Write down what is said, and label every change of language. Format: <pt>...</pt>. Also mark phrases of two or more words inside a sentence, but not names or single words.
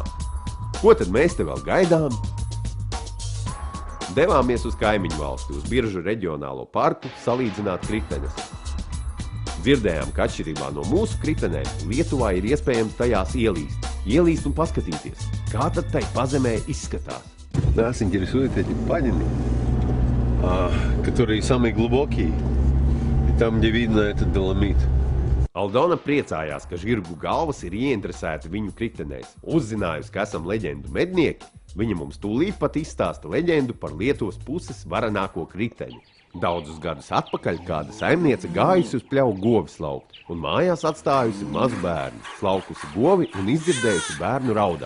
<lv>Ko tad mēs te vēl gaidām? Devāmies uz kaimiņu valsti, uz Biržu reģionālo parku, salīdzināt kritenes. Dzirdējām, ka atšķirībā no mūsu kritenēm, Lietuvā ir iespējams tajās ielīst un paskatīties, kā tad tai pazemē izskatās.</lv> <ru>Нас интересует эти падины, которые самые глубокие, и там, где видно этот доломит.</ru> <lv>Aldona priecājās, ka žirgu galvas ir ieinteresēti viņu kritenēs. Uzzinājusi, ka esam leģendu mednieki, viņa mums tūlīt pat izstāsta leģendu par Lietuvas puses varenāko kriteni. Daudzus gadus atpakaļ kāda saimniece gājusi uz pļauju govis laukt un mājās atstājusi mazu bērnu, slaukusi govi un izdzirdējusi bērnu raudam.</lv>